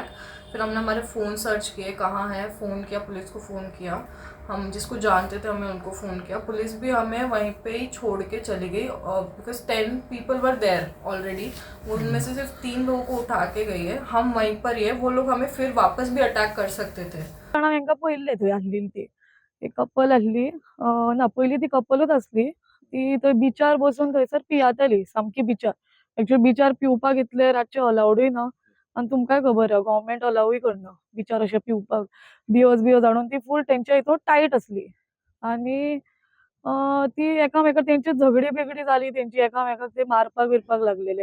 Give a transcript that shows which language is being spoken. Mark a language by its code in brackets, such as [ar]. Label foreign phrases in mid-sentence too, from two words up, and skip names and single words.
[hi] फिर हमने हमारे फ़ोन सर्च किए कहाँ है, फ़ोन किया, पुलिस को फ़ोन किया, हम जिसको जानते थे हमें उनको फ़ोन किया। पुलिस भी हमें वहीं पे ही छोड़ के चली गई, [en] because 10 people were there already. [hi] उनमें से सिर्फ 3 लोगों को उठा के गई है, हम वहीं पर ही है। वो लोग हमें फिर वापस भी अटैक कर सकते थे। [kok] हांगा पयले थंय आसली ती एक कपल आसली, ना पयली ती कपलूच आसली। ती थंय बिचार बसून थंयसर पियाताली सामकी बिचार। एक्चुअली बिचार पिवपाक इतले रातचे अलाउडूय ना, आनी तुमकांय खबर आहा गव्हर्मेंट अलावूय करना बिचार अशें पिवपाक। बियोज हाडून ती फूल तेंच्या हितून टायट आसली आनी ती एकामेका तेंची झगडी बिगडी जाली, तेंची एकामेकाक ते मारपाक बिरपाक लागलेले।